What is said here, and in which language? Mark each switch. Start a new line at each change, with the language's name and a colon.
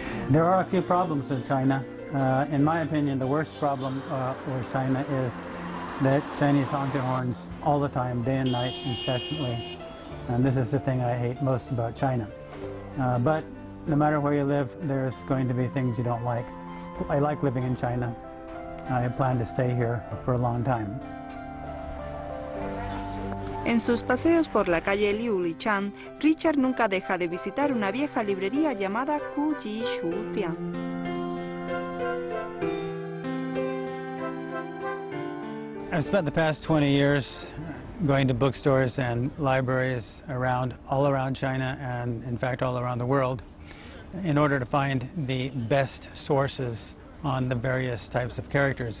English: There are a few problems with China. In my opinion, the worst problem with China is that Chinese honk their horns all the time, day and night, incessantly. And this is the thing I hate most about China. But no matter where you live, there's going to be things you don't like. I like living in China. I plan to stay here for a long time.
Spanish: En sus paseos por la calle Liu Lichan, Richard nunca deja de visitar una vieja librería llamada Ku Ji Shu Tian.
English: I've spent the past 20 years going to bookstores and libraries all around China and, in fact, all around the world in order to find the best sources on the various types of characters.